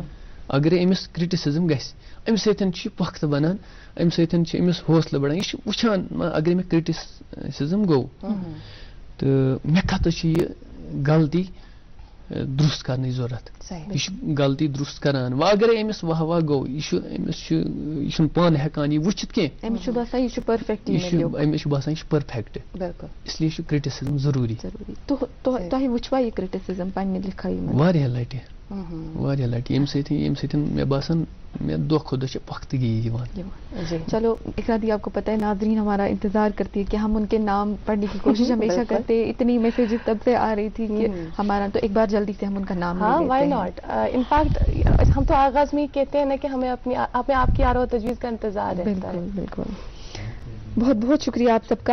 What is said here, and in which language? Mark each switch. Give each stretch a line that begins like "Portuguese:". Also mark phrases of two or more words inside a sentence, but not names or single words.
Kashmiri: اگرے أمِس کرٹِسزم گژھِ اَمہِ سۭتۍ چھُ یہِ پۄختہٕ بنان اَمہِ سۭتۍ چھُ أمِس حوصلہٕ بڑان یہِ چھُ وٕچھان اگرے مےٚ کرٹِسزم گوٚو تہٕ مےٚ کَتٮ۪تھ چھِ یہِ غلطی درست کرنٕچ ضوٚرتھ یہِ چھُ غلطی درست کران وۄنۍ اگرے أمِس واہ واہ گوٚو یہِ چھُنہٕ پانہٕ ہٮ۪کان یہِ وٕچھِتھ کینٛہہ أمِس چھُ باسان یہِ چھُ پٔرفیکٹ أمِس چھُ باسان یہِ چھُ پٔرفیکٹ
Urdu: اس لیے
Kashmiri: چھُ کرٹِسزم ضروٗری تۄہہِ وٕچھوا یہِ کرٹِسزم پننہِ لِکھٲیی منٛز؟ واریاہ لٹہِ ییٚمہِ سۭتۍ مےٚ باسان مےٚ دۄہ کھۄتہٕ دۄہ چھِ پۄختگی یِوان.
Urdu: چلو اقرا دی آپ کو پتہ ہے ناظرین ہمارا انتظار کرتی ہے کہ ہم ان کے نام پڑھنے کی کوشش ہمیشہ کرتے ہیں. اتنی میسیجز تب سے آ رہی تھی کہ ہمارا تو ایک بار جلدی سے ہم ان کا نام
English: ہاں why not.
Urdu: انفیکٹ ہم تو آغاز میں کہتے ہیں نا کہ ہمیں آپ کی آرا و تجویز کا انتظار ہے. بالکل بالکل. بہت بہت شکریہ آپ سب کا.